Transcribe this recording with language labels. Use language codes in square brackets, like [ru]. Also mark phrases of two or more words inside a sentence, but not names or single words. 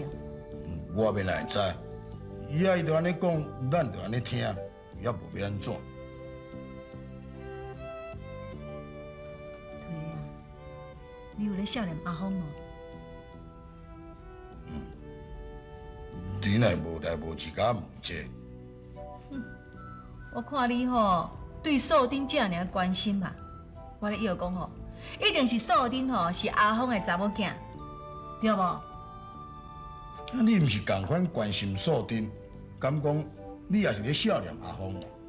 [nan] 我要哪会知？伊啊，伊就安尼讲，咱就安尼听，也无要安怎。推个啊，你有咧少年阿芳无？你乃无代无志甲问这？我看你吼对素丁这样关心嘛，我咧以为讲吼，一定是素丁吼是阿芳的查某囝，对无？啊，你毋是共款关心素丁，敢讲你也是咧少年阿芳？